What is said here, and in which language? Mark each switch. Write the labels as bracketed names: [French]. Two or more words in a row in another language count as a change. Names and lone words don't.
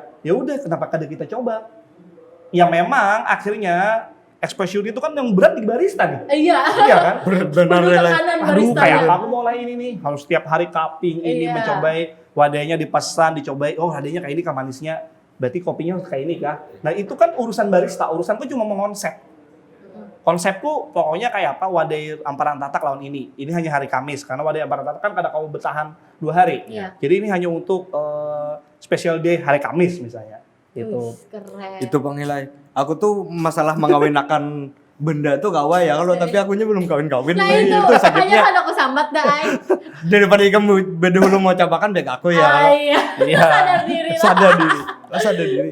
[Indonesian] Ya udah, kenapa kada kita coba? Ya memang akhirnya exposure itu kan yang berat di barista nih. Iya. Iya kan? Benar [Banjar] Aduh, kayak aku mulai ini nih, harus setiap hari cupping ini mencobai wadahnya dipesan, dicobai. Oh, wadahnya kayak ini kah manisnya. Berarti kopinya harus kayak ini kah? Nah, itu kan urusan barista. [Indonesian] Urusanku cuma mengonsep. Konsepku pokoknya kayak apa? [Banjar] Wadai amparan tatak lawan ini. Ini hanya hari Kamis karena wadai amparan tatak kan kadang kamu bertahan 2 hari. Iya. [Indonesian] Jadi ini hanya untuk [English] special day [Indonesian] hari Kamis misalnya. Itu. Keren. Itu Bang Hilai. [Banjar] Aku tuh masalah mengawinakan benda tuh kawai ya kalau tapi akunya belum kawin-kawin. [Indonesian] Nah itu sakitnya. [Banjar] hanya kan aku sambat dah. Daripada kamu dulu mau capakan baik aku ya. [Indonesian] Iya. Sadar diri.